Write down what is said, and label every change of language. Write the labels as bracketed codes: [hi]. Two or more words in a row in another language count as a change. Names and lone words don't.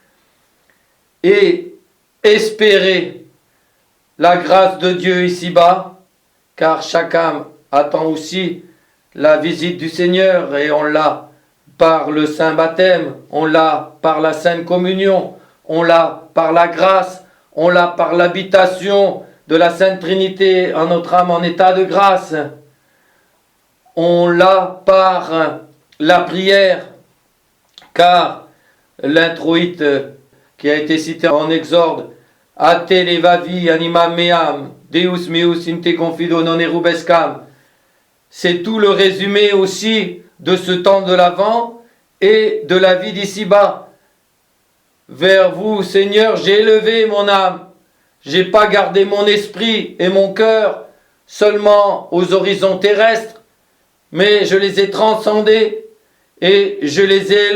[fr] et espérez la grâce de Dieu ici-bas, car chaque âme attend aussi la visite du Seigneur et on l'a par le Saint Baptême, on l'a par la Sainte Communion, on l'a par la grâce, on l'a par l'habitation de la Sainte Trinité en notre âme en état de grâce. On l'a par la prière, car l'introïte qui a été cité en Exode, [la] Ate levavi anima meam, Deus meus in te confido non erubescam, [fr] c'est tout le résumé aussi de ce temps de l'Avent et de la vie d'ici-bas. Vers vous, Seigneur, j'ai élevé mon âme. J'ai pas gardé mon esprit et mon cœur seulement aux horizons terrestres, mais je les ai transcendés et je les ai